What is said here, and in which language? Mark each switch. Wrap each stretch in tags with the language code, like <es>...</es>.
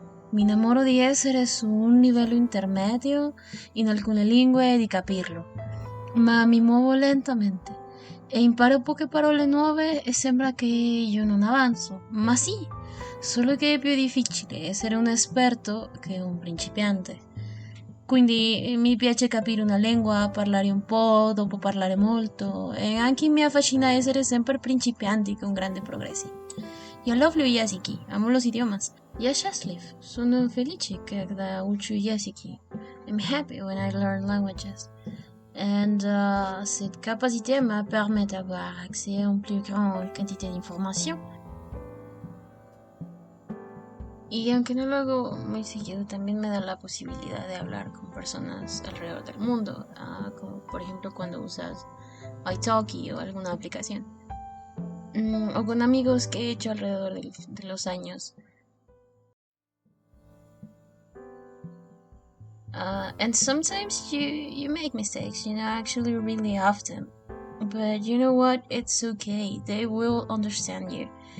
<it>Mi innamoro di essere su un livello intermedio in alcune lingue e di capirlo, ma mi muovo lentamente e imparo poche parole nuove e sembra che io non avanzo, ma sì, solo che è più difficile essere un esperto che un principiante. Quindi mi piace capire una lingua, parlare un po', dopo parlare molto e anche mi affascina essere sempre principianti con grandi progressi. Io</it> <en>love</en> <it>gli esiki,</it> <es>amo los idiomas.</es> <ru>Я счастлив,</ru> <it>sono felice</it> <ru>когда учу языки.</ru> <en>I'm happy when I learn languages. And</en> <fr>cette capacité me permet d'avoir accès à une plus grande quantité d'informations.</fr> <es>Y aunque no lo hago muy seguido, también me da la posibilidad de hablar con personas alrededor del mundo, como por ejemplo cuando usas italki o alguna aplicación, o con amigos que he hecho alrededor de los años.</es> <en>And sometimes you make mistakes, actually really often. But you know what? It's okay. They will understand you.</en>